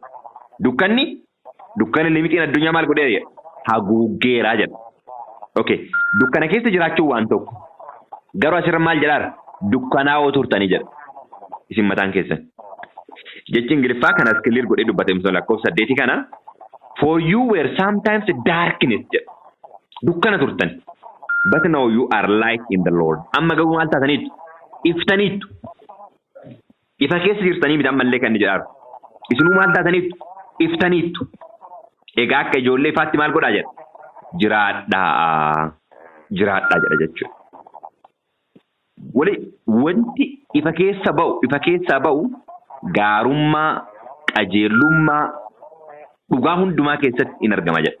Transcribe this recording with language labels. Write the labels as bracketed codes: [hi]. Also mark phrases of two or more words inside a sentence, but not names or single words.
[om] Dukkanni limixiin addunyaa maal godheera jedha. Haguuggeeraa jedha. Okay. Dukkana keessa jiraachuun waan tokko. Garuu asirra maal jedhaara? Dukkanaa'oo turtanii jedha. Isin mataan keessan. Jechi Ingiliffaa kanas clear godhee dubbate misal lakkoofsa 8 kana. [en] For you were sometimes darkness jedha. [om] Dukkana turtan. [en] But now you are light in the Lord. [om] Amma garuu maal taataniitu? Iftaniitu. Ifa keessa jirtanii midhaan mallee kan jedhaaru. Isinuu maal taataniitu? Iftaniitu. Egaa akka ijoollee ifaatti maal godhaa jedha? Jiraadhaa jedha jechuudha. Wanti ifa keessaa ba'u gaarummaa, qajeelummaa, dhugaa hundumaa keessatti in argama jedha.